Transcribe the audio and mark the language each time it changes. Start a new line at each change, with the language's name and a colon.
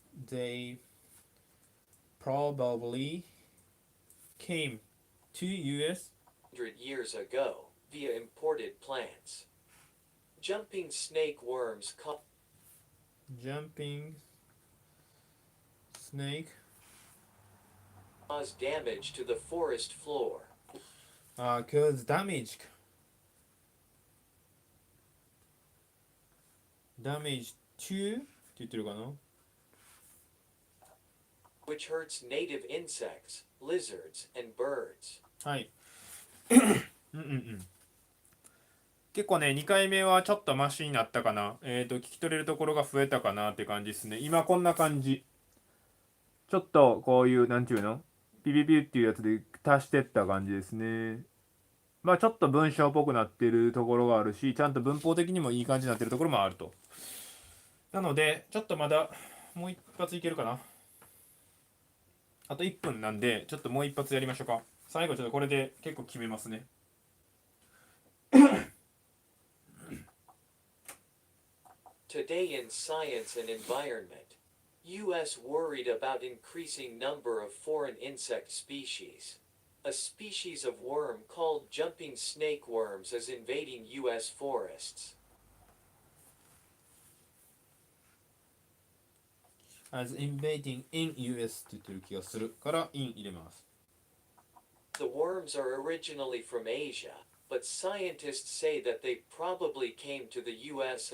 English: They probably came to U.S. years ago via imported plants. Jumping snake worms Jumping snake cause damage to the forest floor. Cause damage to
Japanese: って言ってるかな。
English: Which hurts native insects, lizards, and birds.
Japanese: はい。結構ね、2回目はちょっとマシになったかな。聞き取れるところが増えたかなって感じですね。今こんな感じ。ちょっとこういう、なんていうの？ピピピっていうやつで足してった感じですね。ちょっと文章っぽくなってるところがあるし、ちゃんと文法的にもいい感じになってるところもあると。なので、ちょっとまだもう一発いけるかな。あと1分なんで、ちょっともう一発やりましょうか。最後ちょっとこれで結構決めますね。
English: Today in science and environment, U.S. worried about increasing number of foreign insect species. A species of worm called jumping snake worms is invading U.S. forests. As invading in US
Japanese: って言ってる気がするから in 入れます。
English: The worms are originally from Asia, but scientists say that they probably came to the U.S.